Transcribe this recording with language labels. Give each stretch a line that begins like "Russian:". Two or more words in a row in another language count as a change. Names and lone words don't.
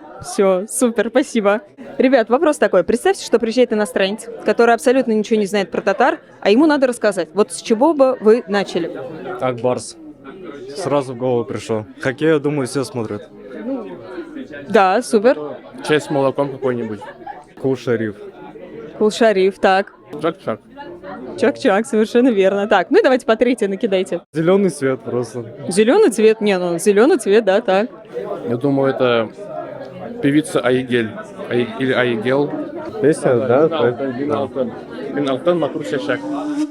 Russian: Все, супер, спасибо. Ребят, вопрос такой. Представьте, что приезжает иностранец, который абсолютно ничего не знает про татар, а ему надо рассказать. Вот с чего бы вы начали? Акбарс. Сразу в голову пришел. Хоккей, я думаю, все смотрят. Да, супер. Чай с молоком какой-нибудь. Кул-Шариф. Кул-Шариф, так. Чак-чак. Чак-чак, совершенно верно. Так, ну и давайте по третьей накидайте. Зеленый цвет просто. Зеленый цвет, не, ну зеленый цвет, да, так. Я думаю, это певица Айгель. Или Айгел. Песня, да? Бин Алтын Макрур Шашак.